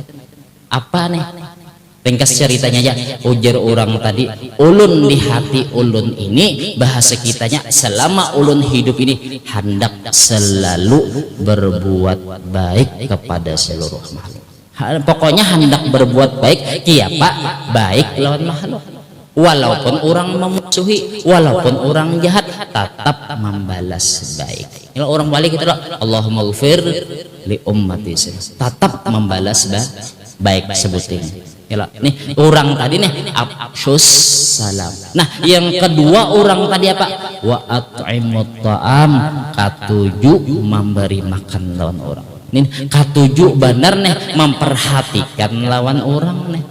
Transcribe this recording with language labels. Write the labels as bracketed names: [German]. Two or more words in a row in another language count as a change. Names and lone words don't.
[Banjar] Apa nih ringkas ceritanya aja, ujar orang tadi ulun di hati ulun ini, bahasa kitanya selama ulun hidup ini hendak selalu berbuat baik kepada seluruh makhluk, pokoknya hendak berbuat baik kiapa baik lawan makhluk, walaupun orang memusuhi, walaupun orang jahat tetap membalas baik. Kalau orang balik itu [Arabic] اللهم اغفر لأمتي, [Banjar] tetap membalas baik sebutin. Nih orang tadi nih [Arabic] أفشوا السلام. [Banjar] Nah yang kedua orang tadi apa? [Arabic] وأطعموا الطعام, [Banjar] katujuh memberi makan lawan orang. Nih katujuh benar nih memperhatikan lawan orang nih.